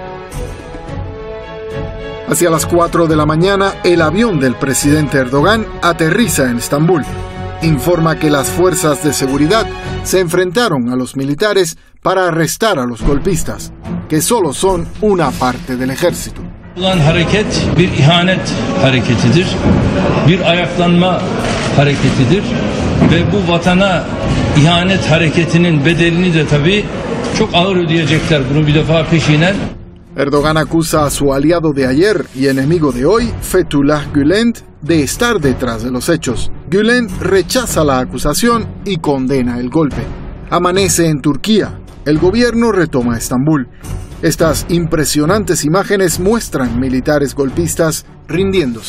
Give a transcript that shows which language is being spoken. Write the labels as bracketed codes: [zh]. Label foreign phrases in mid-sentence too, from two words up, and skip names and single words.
[es] Hacia las 4 de la mañana, el avión del presidente Erdogan aterriza en Estambul. Informa que las fuerzas de seguridad se enfrentaron a los militares para arrestar a los golpistas, que solo son una parte del ejército. [tr] Ulan hareket bir ihanet hareketidir, bir ayaklanma hareketidir ve bu vatana ihanet hareketinin bedelini de tabii çok ağır ödeyecekler, bunu bir defa peşinen. [es] Erdogan acusa a su aliado de ayer y enemigo de hoy, Fethullah Gülen, de estar detrás de los hechos. Gülen rechaza la acusación y condena el golpe. Amanece en Turquía. El gobierno retoma Estambul. Estas impresionantes imágenes muestran militares golpistas rindiéndose.